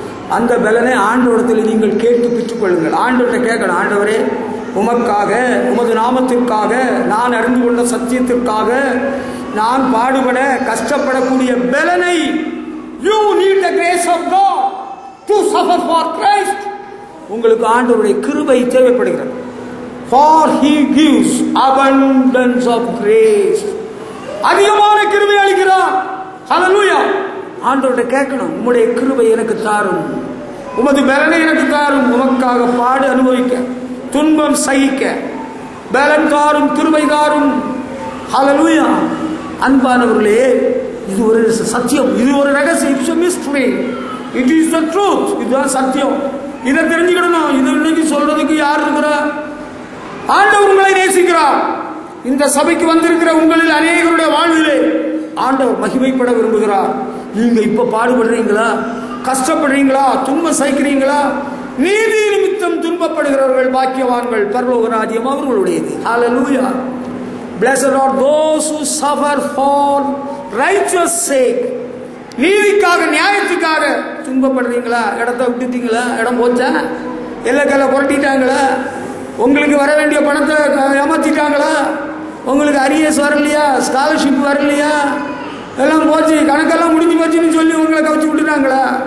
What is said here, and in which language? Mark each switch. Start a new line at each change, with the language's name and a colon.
Tamil: அந்த பலனை ஆண்டவரிடத்தில் நீங்கள் கேட்டு பெற்றுக்கொள்ளுங்கள். ஆண்டவர்கிட்ட கேட்கணும், ஆண்டவரே, உமக்காக, உமது நாமத்திற்காக, நான் அறிந்து கொண்ட சத்தியத்திற்காக நான் பாடுபட கஷ்டப்படக்கூடிய பலனை,
English: you need the grace of God to suffer for Christ.
Tamil: உங்களுக்கு ஆண்டவருடைய கிருபை தேவைப்படுகிறது.
English: For he gives abundance of grace.
Tamil: அதிகமான கிருபை அளிக்கிறார். ஹல்லேலூயா! ஆண்டவர்கிட்ட கேட்கணும், உம்முடைய கிருபை எனக்கு தாரும், உமது பலனை எனக்கு தாரும், உமக்காக பாடு அனுபவிக்க, துன்பம் சகிக்க பலன் தாரும், கிருபை தாரும். ஹல்லேலூயா! அன்பானவர்களே, இது ஒரு சத்தியம், இது ஒரு ரகசியம்.
English: It's a mystery. It is the truth.
Tamil: இதுதான் சத்தியம். இதை தெரிஞ்சுக்கணும். இது இன்னைக்கு சொல்றதுக்கு யார் இருக்கிறா? ஆண்டவர் உங்களை நேசிக்கிறார். இந்த சபைக்கு வந்திருக்கிற உங்களில் அநேகருடைய வாழ்விலே ஆண்டவர் மகிமைப்பட விரும்புகிறார். நீங்க இப்ப பாடுபடுறீங்களா? கஷ்டப்படுறீங்களா? துன்பம் சகிக்கிறீங்களா? நீதி நிமித்தம் துன்பப்படுகிறவர்கள் பாக்கியவான்கள், பரலோக ராஜ்யம் அவர்களுடையது. ஹல்லேலூயா!
English: Blessed are those who suffer for righteous sake.
Tamil: நீதிக்காக, நியாயத்துக்காக துன்பப்படுறீங்களா? இடத்த விட்டுட்டீங்களா? இடம் போச்சா? எல்லைக்கல்ல புரட்டிட்டாங்களா? உங்களுக்கு வர வேண்டிய பணத்தை ஏமாத்திட்டாங்களா? உங்களுக்கு அரியஸ் வரலையா? ஸ்காலர்ஷிப் வரலையா? எல்லாம் போச்சு, கணக்கெல்லாம் முடிஞ்சு போச்சுன்னு சொல்லி உங்களை கவச்சு விட்டுட்டாங்களா?